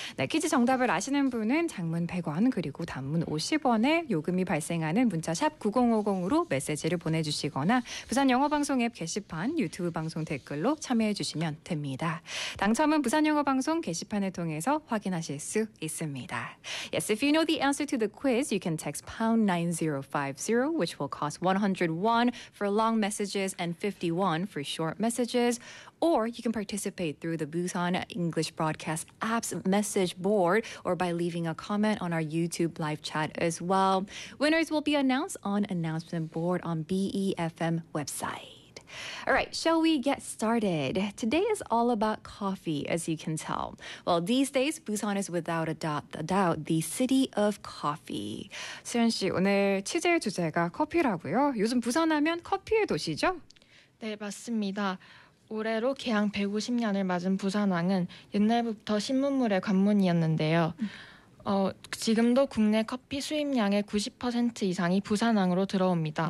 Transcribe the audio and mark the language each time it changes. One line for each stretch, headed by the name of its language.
Korean: 네, 퀴즈 정답을 아시는 분은 장문 100원 그리고 단문 50원에 요금이 발생하는 문자 샵 9050으로 메시지를 보내주시거나 부산 영어방송 앱 게시판 유튜브 방송 댓글로 참여해 주시면 됩니다. 당첨은 부산 영어방송 게시판을 통해서 확인하실 수 있습니다.
English: Yes, if you know the answer to the quiz, you can text #9050, which will cost 101 for long messages and 51 for short messages. Or you can participate through the Busan English Broadcast app's message board or by leaving a comment on our YouTube live chat as well. Winners will be announced on announcement board on BEFM website. All right, shall we get started? Today is all about coffee, as you can tell. Well, these days, Busan is without a doubt the city of coffee.
Korean: 수연 씨, 오늘 취재 주제가 커피라고요. 요즘 부산 하면 커피의 도시죠? 네, 맞습니다. 올해로 개항 150년을 맞은 부산항은 옛날부터 신문물의 관문이었는데요. 지금도 국내 커피 수입량의 90% 이상이 부산항으로 들어옵니다.